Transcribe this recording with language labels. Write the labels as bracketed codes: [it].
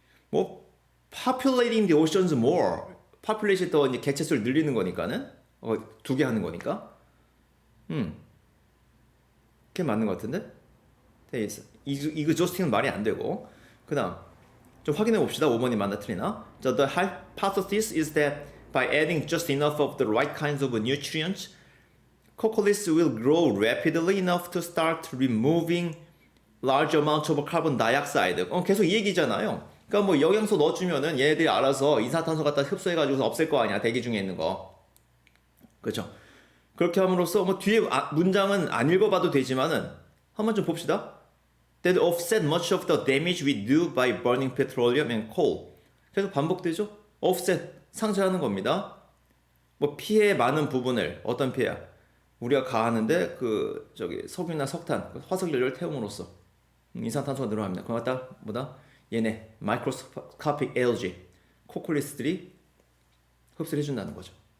[en] 뭐 populating the oceans more. [ko] population 더 이제 개체수를 늘리는 거니까는 두 개 하는 거니까. 그게 맞는 것 같은데? exhausting은 말이 안 되고. 그다음 좀 확인해 봅시다. 5번이 맞나 틀리나? [en] So the hypothesis is that by adding just enough of the right kinds of nutrients, cocollis will grow rapidly enough to start removing large amounts of carbon dioxide. [ko] 계속 이 얘기잖아요. 그러니까 뭐 영양소 넣어주면은 얘네들이 알아서 이산화탄소 갖다 흡수해가지고 없앨 거 아니야. 대기 중에 있는 거. 그렇죠? 그렇게 함으로써 뭐 뒤에 문장은 안 읽어봐도 되지만은 한번 좀 봅시다. [en] That offset much of the damage we do by burning petroleum and coal. [ko] 계속 반복되죠? offset 상쇄하는 겁니다. 뭐 피해 많은 부분을 어떤 피해야? 우리가 가하는데 그 저기 석유나 석탄, 화석 연료를 태움으로써 이산탄소가 늘어납니다. 그거 갖다 뭐다? 얘네 마이크로스코픽 algae 코콜리스들이 흡수를 해준다는 거죠.